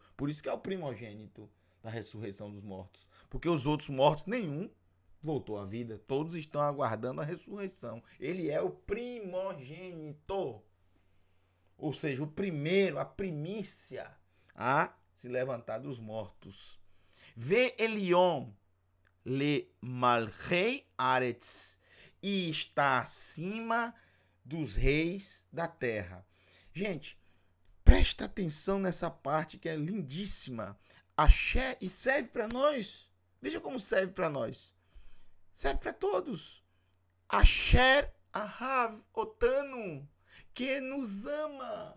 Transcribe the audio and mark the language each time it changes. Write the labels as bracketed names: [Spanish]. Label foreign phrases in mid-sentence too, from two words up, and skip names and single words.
[Portuguese] Por isso que é o primogênito da ressurreição dos mortos, porque os outros mortos, nenhum voltou à vida, todos estão aguardando a ressurreição. Ele é o primogênito, ou seja, o primeiro, a primícia a se levantar dos mortos. [Hebrew] ועליון למלכי ארץ, [Portuguese] e está acima dos reis da terra. Gente, presta atenção nessa parte que é lindíssima. Axé, e serve para nós. Veja como serve para nós. Serve para todos. [Hebrew] אשר אהב אותנו, [Portuguese] que nos ama.